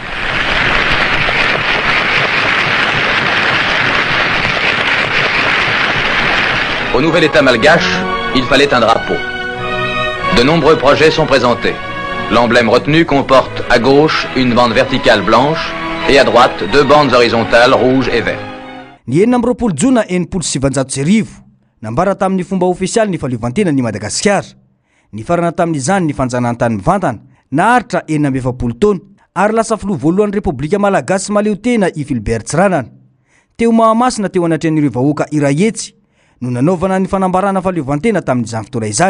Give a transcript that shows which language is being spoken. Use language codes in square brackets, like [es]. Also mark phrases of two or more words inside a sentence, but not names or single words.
[fr] Au nouvel État malgache, il fallait un drapeau. De nombreux projets sont présentés. L'emblème retenu comporte à gauche une bande verticale blanche et à droite 2 bandes horizontales rouges et vertes. [mg] Ny 4 Jona 1790, nambara tamin'ny fomba ofisialy ny fahaleovantena ny Madagasikara. Ny farana tamin'izany ny fanjanahantany mivantana naharitra 7 taona ary lasa filoha voalohan'ny Repoblika Malagasy maleo tena i Philbert Tsiranana. Teo Mahamasina teo anatrehan'ireo vahoaka Iraetsy no nanaovana ny fanambarana fahaleovantena tamin'izany fotoana izany.